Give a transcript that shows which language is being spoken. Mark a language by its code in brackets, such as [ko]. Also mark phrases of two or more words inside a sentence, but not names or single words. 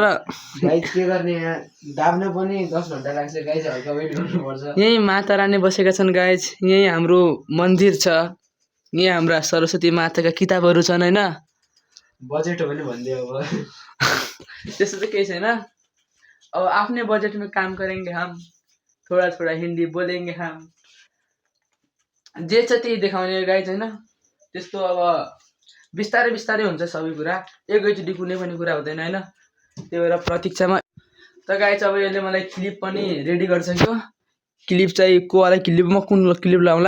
[ne] गाइज के गर्ने, यहाँ दाब्न पनि 10 घन्टा लाग्छ गाइज, हल्का वेट गर्नुपर्छ। यहीँ माता रानी बसेका छन् गाइज, यहीँ हाम्रो मन्दिर छ, यहीँ हाम्रा सरस्वती माताका किताबहरू छन् होइन। बजेट हो भने भनिदियो अब। त्यस्तो चाहिँ केही छैन। अब आफ्नै बजेटमा [hi] काम करेंगे हम, थोड़ा थोड़ा हिन्दी बोलेंगे हम। [ne] जे छ त्यही देखाउने गाइज होइन। त्यस्तो अब बिस्तारै बिस्तारै हुन्छ सबै कुरा, एकैचोटि कुनै पनि कुरा हुँदैन होइन। त्यही भएर प्रतीक्षामा। त गाइज अब यसले मलाई क्लिप पनि रेडी गरिसक्यो। क्लिप चाहिँ कोवाला क्लिप, म कुन क्लिप लाउँला